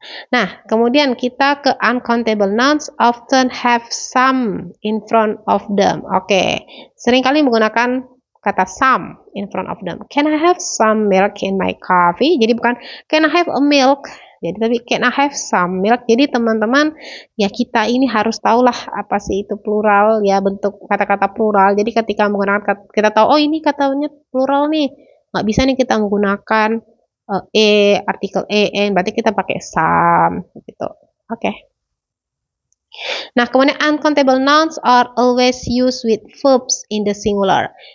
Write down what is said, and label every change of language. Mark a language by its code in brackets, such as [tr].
[id] Nah, kemudian kita ke [en] uncountable nouns often have some in front of them. [id] Oke, seringkali menggunakan kata [en] some in front of them. Can I have some milk in my coffee? [id] Jadi bukan [en] can I have a milk, jadi tapi can I have some milk. [id] Jadi teman-teman, ya kita ini harus tahulah apa sih itu plural ya, bentuk kata-kata plural. Jadi ketika menggunakan kita tahu oh ini katanya plural nih, nggak bisa nih kita menggunakan artikel en, berarti kita pakai some gitu. Oke. Nah, kemudian [en] uncountable nouns are always used with verbs in the singular.